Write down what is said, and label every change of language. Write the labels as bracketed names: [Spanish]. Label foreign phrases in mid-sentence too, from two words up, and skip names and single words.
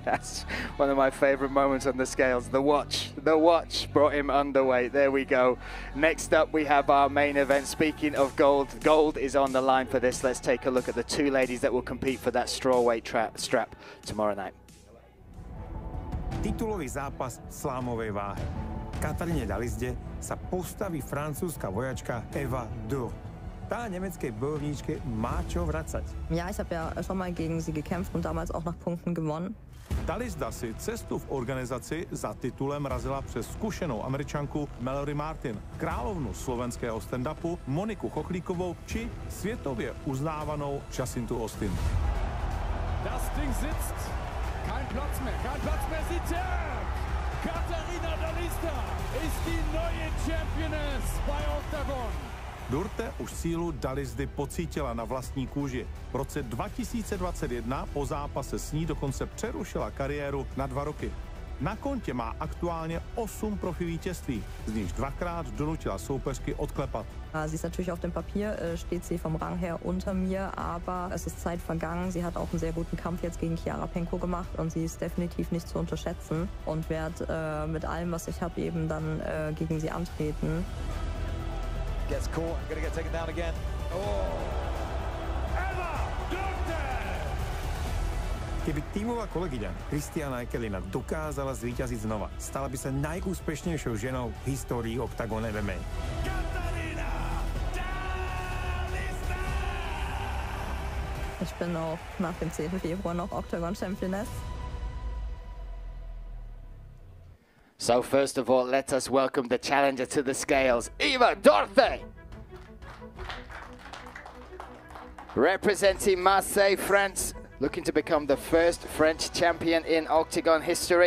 [English] That's one of my favorite moments on the scales. The watch brought him underweight. There we go. Next up, we have our main event. Speaking of gold, gold is on the line for this. Let's take a look at the 2 ladies that will compete for that strawweight strap tomorrow night. [Slovak] Titulový zápas v slámovej váhe. Kataríne Daliste sa postaví francúzska vojačka Eva Dur. Tá nemeckej bojovníčke má čo vracať. [German] Ja, ich habe ja schon mal gegen sie gekämpft und damals auch nach Punkten gewonnen. [Czech] Dalista si cestu v organizaci za titulem razila přes zkušenou Američanku Mallory Martin, královnu slovenského stand-upu Moniku Chochlíkovou či světově uznávanou Jacintu Austin. [German] Das Ding sitzt. Kein Platz mehr, sie zerrt. Katharina Dalista ist die neue Championess bei Oktagon. [Czech] Durte už sílu Dalisty pocítila na vlastní kůži. V roce 2021 po zápase s ní dokonce přerušila kariéru na 2 roky. Na kontě má aktuálně 8 profi vítězství, z nichž 2krát donutila soupeřky odklepat. [German] Sie ist natürlich auf dem Papier, steht sie vom Rang her unter mir, aber es ist Zeit vergangen. Sie hat auch einen sehr guten Kampf jetzt gegen Chiarapenko gemacht und sie ist definitiv nicht zu unterschätzen und werde mit allem, was ich habe, eben dann gegen sie antreten. [English] Gets caught, gonna get taken down again. [Slovak] Keby tímová kolegyňa Kristiana Ekelina dokázala zvíťaziť znova, stala by sa najúspešnejšou ženou v histórii Oktagon MMA. [German] Ich bin auch nach dem 10. Februar noch Oktagon-Championess. [English] So first of all, let us welcome the challenger to the scales, Eva Dorte. Representing Marseille, France, looking to become the first French champion in Octagon history.